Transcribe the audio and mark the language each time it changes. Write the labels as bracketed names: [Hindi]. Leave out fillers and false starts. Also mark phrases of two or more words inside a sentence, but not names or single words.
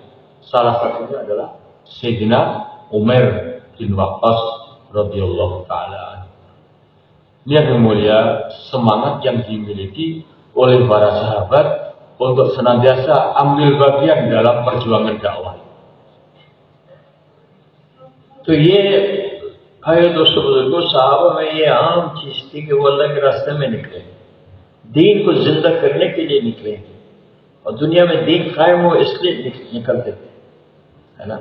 [Indonesian] Salah satunya adalah Sayyidina Umar bin Waqqas [Arabic] رضي الله تعالى. [Indonesian] Ini yang mulia, semangat yang dimiliki oleh para sahabat untuk senantiasa ambil bagian dalam perjuangan dakwah. [Hindi] तो ये भाई दोस्तों बुजुर्गों, साहबा में ये आम चीज थी कि वो अल्लाह के रास्ते में निकले, दीन को जिंदा करने के लिए निकले और दुनिया में दीन कायम हो इसलिए निकलते थे, है ना।